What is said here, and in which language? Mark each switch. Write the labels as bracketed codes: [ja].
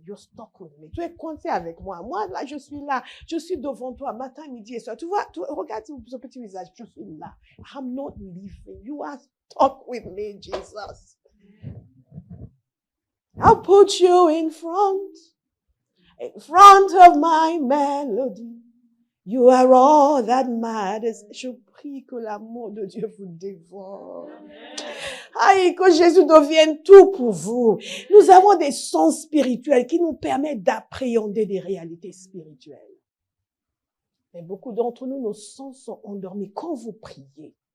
[en] You're stuck with me. [fr] Tu es coincé avec moi. Moi, là, je suis là. Je suis devant toi, matin, midi et soir. Tu vois, regarde ce petit visage. Je suis là. [en] I'm not leaving. You are stuck with me, Jesus. I'll put you in front of my melody. You are all that matters. [fr] Je prie que l'amour de Dieu vous dévore. Aïe, que Jésus devienne tout pour vous. Nous avons des sens spirituels qui nous permettent d'appréhender des réalités spirituelles. Mais beaucoup d'entre nous, nos sens sont endormis quand vous priez.